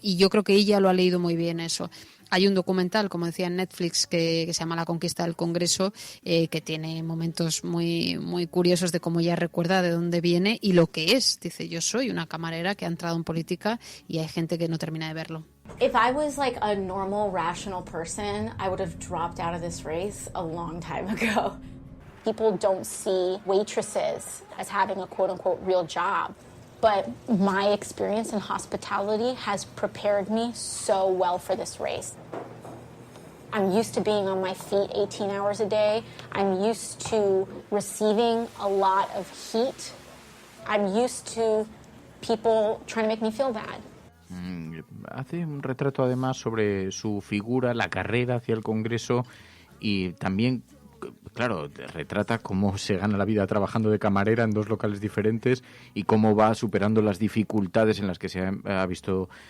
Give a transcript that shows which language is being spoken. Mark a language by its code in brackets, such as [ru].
[es] Y yo creo que ella lo ha leído muy bien eso. Hay un documental, como decía, en Netflix que se llama La conquista del Congreso, que tiene momentos muy, muy curiosos de cómo ella recuerda de dónde viene y lo que es. Dice, yo soy una camarera que ha entrado en política y hay gente que no termina de verlo. [en] If I was like a normal, rational person, I would have dropped out of this race a long time ago. People don't see waitresses as having a quote-unquote real job. But my experience in hospitality has prepared me so well for this race. I'm used to being on my feet 18 hours a day. I'm used to receiving a lot of heat. I'm used to people trying to make me feel bad. [es] Hace un retrato además sobre su figura, la carrera hacia el Congreso y también, claro, retrata cómo se gana la vida trabajando de camarera en 2 locales diferentes y cómo va superando las dificultades en las que se ha visto